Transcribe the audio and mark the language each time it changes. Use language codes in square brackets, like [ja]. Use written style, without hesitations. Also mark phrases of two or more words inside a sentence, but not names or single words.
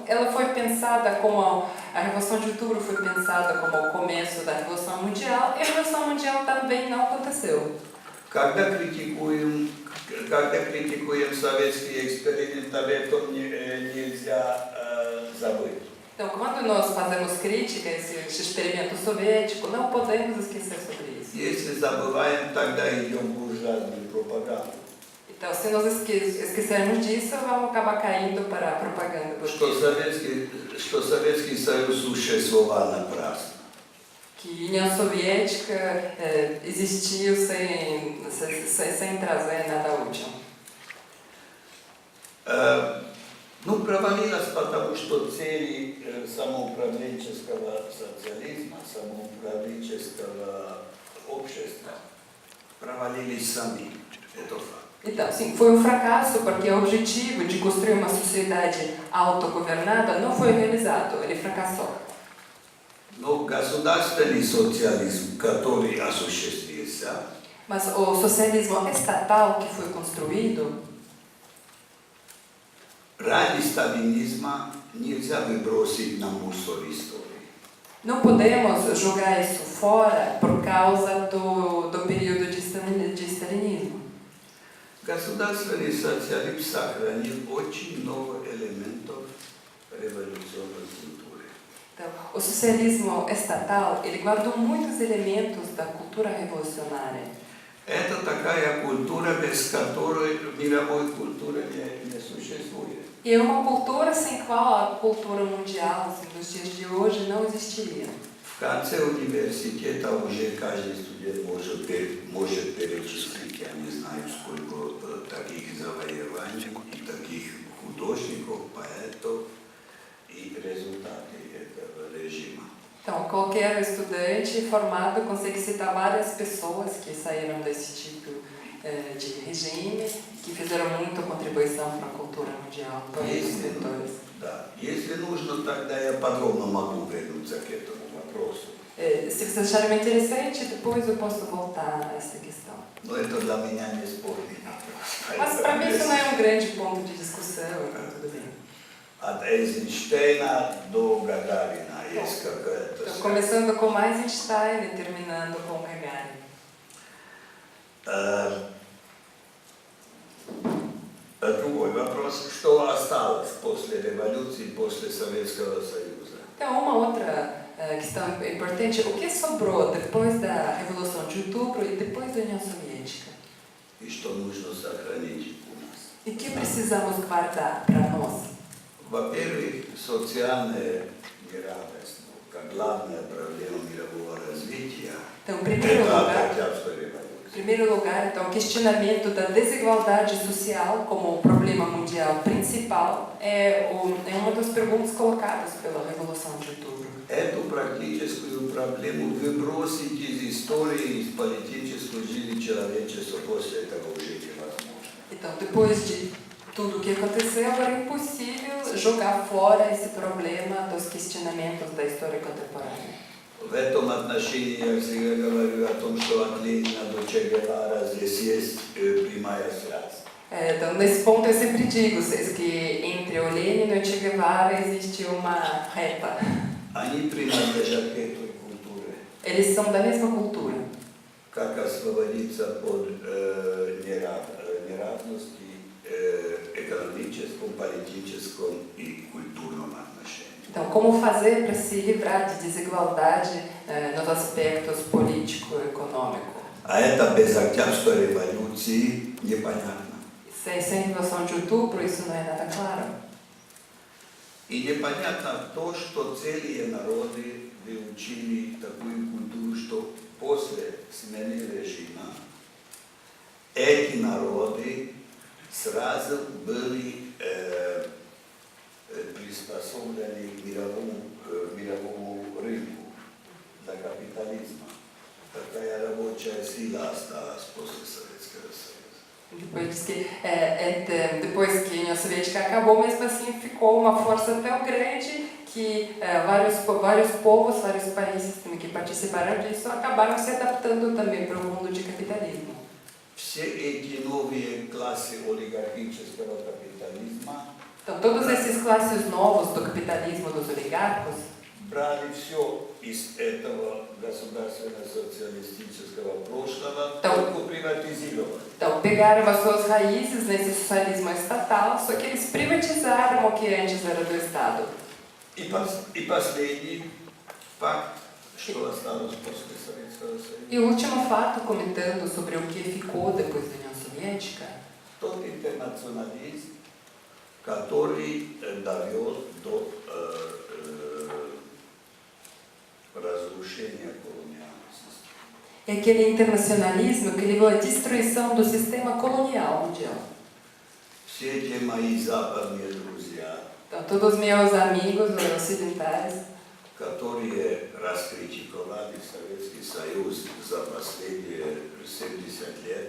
[pt] Ela foi pensada como a Revolução de Outubro foi pensada como o começo da Revolução Mundial, e a Revolução Mundial também não aconteceu. [ru] Когда критикуем советский эксперимент, об этом нельзя забыть. [pt] Então, quando nós fazemos crítica a esse experimento soviético, não podemos esquecer sobre isso. [ru] Если забываем, тогда идем в буржуазную пропаганду. [pt] Então, se nós esquecermos disso, vamos acabar caindo para a propaganda. [ru] Что Советский Союз существовал напрасно. [pt] Que a União Soviética existiu sem trazer nada útil. [ru] Ну, провалилась, потому что цели самоуправленческого социализма, самоуправленческого общества провалились сами. Это факт. [pt] Então, sim, foi um fracasso porque o objetivo de construir uma sociedade autogovernada não foi realizado, ele fracassou. [ru] Но государственный социализм, который осуществился, [pt] mas o socialismo estatal que foi construído, [ru] ради сталинизма нельзя выбросить на мусор истории. [pt] não podemos jogar isso fora por causa do período de stalinismo. [ru] Государственный социализм сохранил очень много элементов революционной культуры. [pt] Então, o socialismo estatal, ele guardou muitos elementos da cultura revolucionária. [ru] Это такая культура, без которой мировой культуры не существует. [pt] E é uma cultura sem qual a cultura mundial, assim, nos dias de hoje, não existiria. [ru] В конце университета уже каждый студент может перечислить, я не знаю, сколько таких завоеваний, и таких художников, поэтов и результаты этого режима. [pt] Então, qualquer estudante formado consegue citar várias pessoas que saíram desse tipo de regime, que fizeram muita contribuição para a cultura mundial, todos os setores. [ru] Да. Если нужно, тогда я подробно могу вернуться к этому вопросу. [pt] Se vocês acharem interessante, depois eu posso voltar a essa questão. [ru] Но это для меня не спорный вопрос. [pt] Mas para mim isso não é um grande ponto de discussão, então tudo bem. [ru] От Эйзенштейна до Гагарина есть какая-то... [pt] Então, começando com Eisenstein e terminando com Gagarin. [ru] Другой вопрос. Что осталось после революции, после Советского Союза? [pt] Então, uma outra questão importante, o que sobrou depois da Revolução de Outubro e depois da União Soviética? [ru] И что нужно сохранить у нас? [pt] E que precisamos guardar para nós? [ru] Во-первых, социальное неравенство, как главная проблема мирового развития, [pt] Então, em primeiro lugar, então, o questionamento da desigualdade social como o problema mundial principal é uma das perguntas colocadas pela Revolução de Outubro. [ru] Эту практическую проблему выбросить из истории, из политической жизни человечества после этого уже невозможно. [pt] Então, depois de tudo o que aconteceu, era impossível jogar fora esse problema dos questionamentos da história contemporânea. [ru] В этом отношении я всегда говорю о том, что от Ленина до Че Гевара здесь есть прямая связь. [pt] Então, nesse ponto eu sempre digo que entre o Lenin e o Che Guevara existe uma reta. [ru] Они принадлежат к этой культуре. [pt] Eles são da mesma cultura. [ru] Как освободиться от неравности экономическом, политическом и культурном отношении. [pt] Então, como fazer para se livrar de desigualdade nos aspectos político e econômico? [ru] А это без Октябрьской революции непонятно. [pt] Sem Revolução de Outubro, isso não é nada claro. [ru] И непонятно то, что целые народы выучили такую культуру, что после смены режима эти народы сразу были приспособлены к мировому рынку для капитализма. Такая рабочая сила осталась после Советского Союза. [pt] Depois diz que depois que a União Soviética acabou, mesmo assim ficou uma força tão grande que vários povos, vários países também que participaram disso acabaram se adaptando também para o mundo de capitalismo. [ru] Все эти новые классы олигархического капитализма [pt] Então, todos esses classes novos do capitalismo dos oligarcos [ru] брали все из этого государственно-социалистического прошлого, Да. только приватизировали. [pt] então, pegaram as suas raízes nesse socialismo estatal, só que eles privatizaram o que antes era do Estado. [ru] И последний факт, что осталось после Советского Союза. [pt] E o último fato, comentando sobre o que ficou depois da União Soviética, [ru] Тот интернационализм, который довел до разрушения колониальной системы. [pt] é aquele internacionalismo que levou à destruição do sistema colonial mundial. [ru] Все эти мои западные друзья, [pt] Então, todos os meus amigos ocidentais, [ru] которые раскритиковали Советский Союз за последние 70 лет,